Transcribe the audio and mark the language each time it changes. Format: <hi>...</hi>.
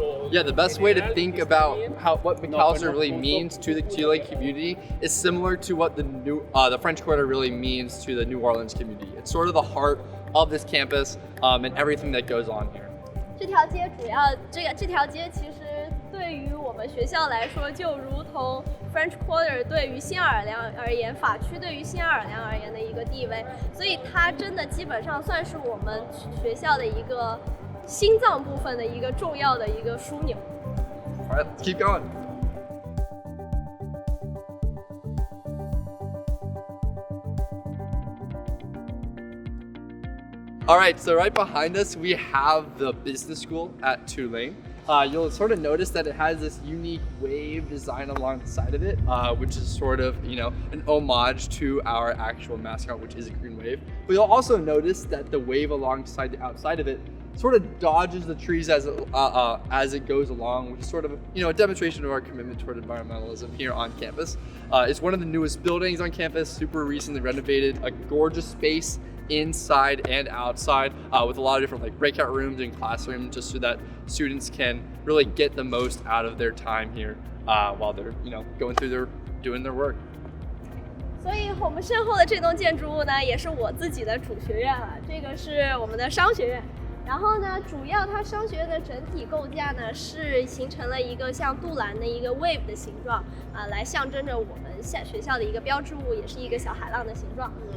<en>Yeah, the best way to think about what Mcalister really means to the Tulane community is similar to what the French Quarter really means to the New Orleans community. It's sort of the heart of this campus and everything that goes on here.</en> <zh>这条街其实对于我们学校来说，就如同 French Quarter 对于新奥尔良而言，法区对于新奥尔良而言的一个地位，所以它真的基本上算是我们学校的一个心脏部分的一个重要的一个枢纽。</zh> <en>All right, let's keep going. All right, so right behind us, we have the business school at Tulane. You'll sort of notice that it has this unique wave design along the side of it, which is sort of, an homage to our actual mascot, which is a green wave. But you'll also notice that the wave alongside the outside of it sort of dodges the trees as it goes along, which is sort of, a demonstration of our commitment toward environmentalism here on campus. It's one of the newest buildings on campus, super recently renovated, a gorgeous space inside and outside with a lot of different breakout rooms and classrooms, just so that students can really get the most out of their time here while they're going through doing their work.</en> <zh>所以我们身后的这栋建筑物呢，也是我自己的主学院了，这个是我们的商学院。然后呢，主要它商学院的整体构架呢，是形成了一个像杜兰的一个 wave 的形状来象征着我们学校的一个标志物，也是一个小海浪的形状。</zh>